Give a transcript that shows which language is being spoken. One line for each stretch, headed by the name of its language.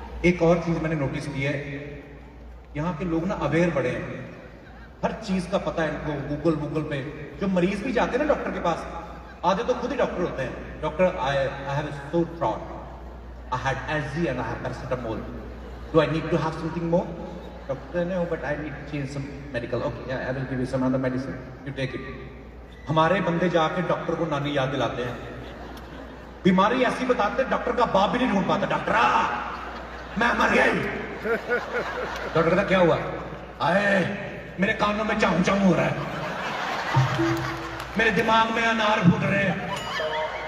Hindi: एक और चीज मैंने नोटिस की है, यहाँ के लोग ना अवेयर बड़े हैं, हर चीज का पता है इनको। गूगल पे जो मरीज भी जाते हैं ना डॉक्टर के पास, आधे तो खुद ही डॉक्टर होते हैं।
English: Doctor I have sore throat, I had allergy and I have paracetamol, do I need to have something more? Doctor, no, but I need to change some medical. Okay, yeah, I will give you some other medicine. You take it.
Hindi: हमारे बंदे जाके doctor को नानी याद दिलाते हैं, बीमारी ऐसी बताते हैं डॉक्टर का बाप भी नहीं ढूंढ पाता। डॉक्टर मैं मर गया। डॉक्टर का क्या हुआ? आए मेरे कानों में चाहूं चाहूं हो रहा है, मेरे दिमाग में अनार फूट रहे हैं।